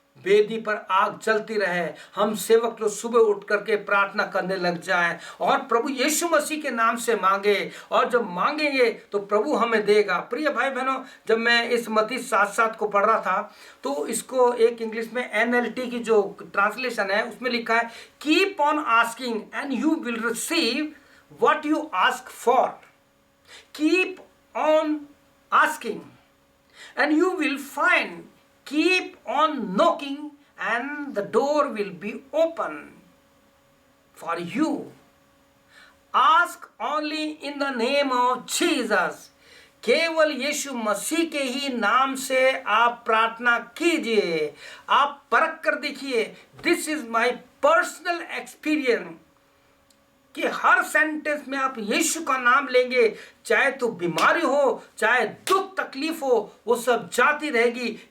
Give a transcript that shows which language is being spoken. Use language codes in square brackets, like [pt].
[hi] वेदी पर आग जलती रहे, हम सेवक लोग सुबह उठ करके प्रार्थना करने लग जाएं और प्रभु यीशु मसीह के नाम से मांगे, और जब मांगेंगे तो प्रभु हमें देगा। प्रिय भाई बहनों, जब मैं इस मत्ती 7:7 को पढ़ रहा था तो इसको एक इंग्लिश में NLT की जो ट्रांसलेशन है उसमें लिखा है, [en] Keep on asking and you will receive what you ask for. Keep on asking and you will find. Keep on knocking and the door will be open for you. Ask only in the name of Jesus. [hi] केवल यीशु मसीह के ही नाम से आप प्रार्थना कीजिए। आप परख कर देखिए। [en] this is my personal experience [hi] कि हर सेंटेंस में आप यीशु का नाम लेंगे, चाहे तो बीमारी हो, चाहे दुख तकलीफ हो, वो सब जाती रहेगी।